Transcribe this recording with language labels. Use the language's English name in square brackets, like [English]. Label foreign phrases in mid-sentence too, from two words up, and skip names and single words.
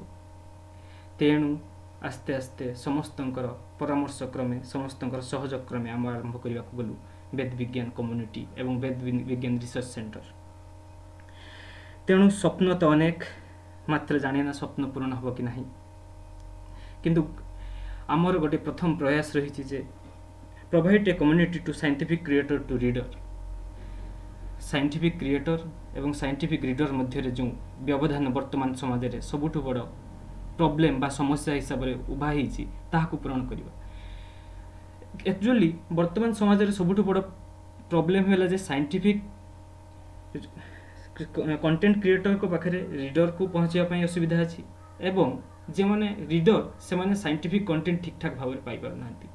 [Odia] ତେଣୁ ଆସ୍ତେ ଆସ୍ତେ ସମସ୍ତଙ୍କର ପରାମର୍ଶ କ୍ରମେ, ସମସ୍ତଙ୍କର ସହଯୋଗ କ୍ରମେ ଆମେ ଆରମ୍ଭ କରିବାକୁ ଗଲୁ ବେଦ ବିଜ୍ଞାନ କମ୍ୟୁନିଟି ଏବଂ ବେଦ ବିଜ୍ଞାନ ରିସର୍ଚ୍ଚ ସେଣ୍ଟର। ତେଣୁ ସ୍ୱପ୍ନ ତ ଅନେକ, ମାତ୍ର ଜାଣେ ନା ସ୍ୱପ୍ନ ପୂରଣ ହେବ କି ନାହିଁ। କିନ୍ତୁ ଆମର ଗୋଟେ ପ୍ରଥମ ପ୍ରୟାସ ରହିଛି ଯେ [English] provide a community to scientific creator to reader। scientific creator [Odia] ଏବଂ [English] scientific reader [Odia] ମଧ୍ୟରେ ଯେଉଁ ବ୍ୟବଧାନ ବର୍ତ୍ତମାନ ସମାଜରେ ସବୁଠୁ ବଡ଼ ପ୍ରୋବ୍ଲେମ୍ ବା ସମସ୍ୟା ହିସାବରେ ଉଭା ହେଇଛି, ତାହାକୁ ପୂରଣ କରିବା। ଆକ୍ଚୁଆଲି ବର୍ତ୍ତମାନ ସମାଜରେ ସବୁଠୁ ବଡ଼ ପ୍ରୋବ୍ଲେମ୍ ହେଲା ଯେ [English] scientific content creatorଙ୍କ [Odia] ପାଖରେ ରିଡରକୁ ପହଞ୍ଚିବା ପାଇଁ ଅସୁବିଧା ଅଛି ଏବଂ ଯେଉଁମାନେ ରିଡର ସେମାନେ [English] scientific content [Odia] ଠିକ୍ଠାକ୍ ଭାବରେ ପାଇପାରୁନାହାନ୍ତି।